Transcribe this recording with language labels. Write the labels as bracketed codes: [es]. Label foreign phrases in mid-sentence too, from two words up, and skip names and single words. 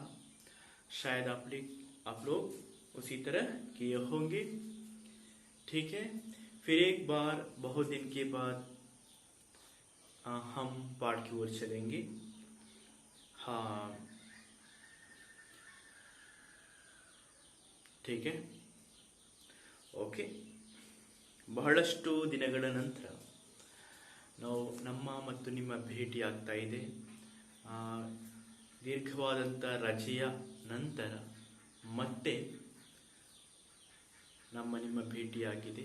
[hi] शायद आप लोग उसी तरह किए होंगे। ठीक है, फिर एक बार बहुत दिन के बाद हम पाठ की ओर चलेंगे। हाँ, ठीक है, [kn] ಓಕೆ. ಬಹಳಷ್ಟು ದಿನಗಳ ನಂತರ ನಾವು ನಮ್ಮ ಮತ್ತು ನಿಮ್ಮ ಭೇಟಿ ಆಗ್ತಾ ಇದೆ. ದೀರ್ಘವಾದಂಥ ರಜೆಯ ನಂತರ ಮತ್ತೆ ನಿಮ್ಮ ಭೇಟಿಯಾಗಿದೆ.